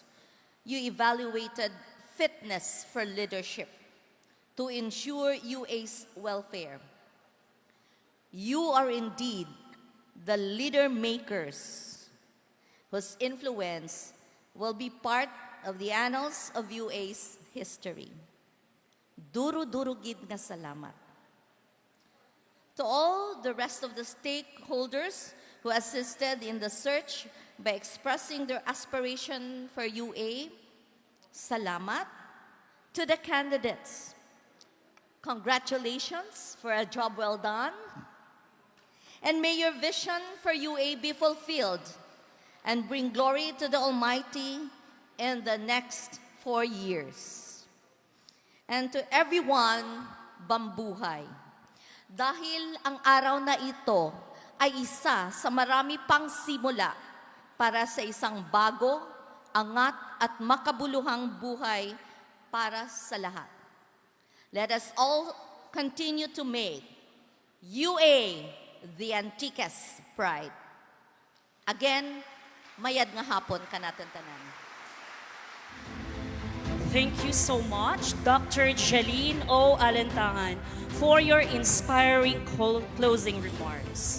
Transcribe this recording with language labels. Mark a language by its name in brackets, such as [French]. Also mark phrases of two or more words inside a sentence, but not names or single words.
[English] You evaluated fitness for leadership to ensure UA's welfare. You are indeed the leader makers whose influence will be part of the annals of UA's history. [Kinaray-a] Duro-duro gid nga salamat. [English] To all the rest of the stakeholders who assisted in the search by expressing their aspiration for UA, salamat. To the candidates, congratulations for a job well done. And may your vision for UA be fulfilled and bring glory to the Almighty in the next 4 years. And to everyone, bambuhay. [Filipino] Dahil ang araw na ito ay isa sa marami pang simula para sa isang bago, angat at makabuluhang buhay para sa lahat. [English] Let us all continue to make UA, the Antiques Pride. Again, [Kinaray-a] mayad nga hapon ka natin tanan. [English] Thank you so much, Dr. Jeline O. Alentangan, for your inspiring closing remarks.